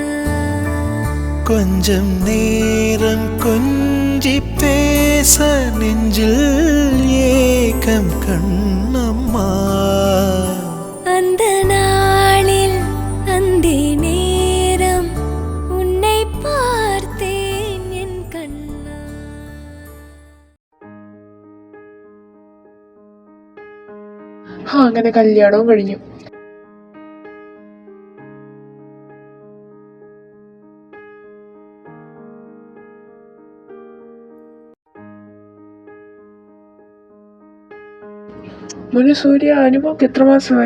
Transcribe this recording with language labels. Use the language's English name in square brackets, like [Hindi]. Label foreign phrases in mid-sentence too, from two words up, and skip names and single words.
[Tamil] கொஞ்சம் நேரம் கொஞ்சி பேச நெஞ்சில் ஏக்கம் கண்ணம்மா அந்த நாளில் அந்த நேரம் உன்னை பார்த்தேன் என் கண்ணா [Malayalam] അങ്ങനെ കല്യാണവും കഴിഞ്ഞു. മോനെ സൂര്യ, അനുമോക്ക് എത്ര മാസമായി?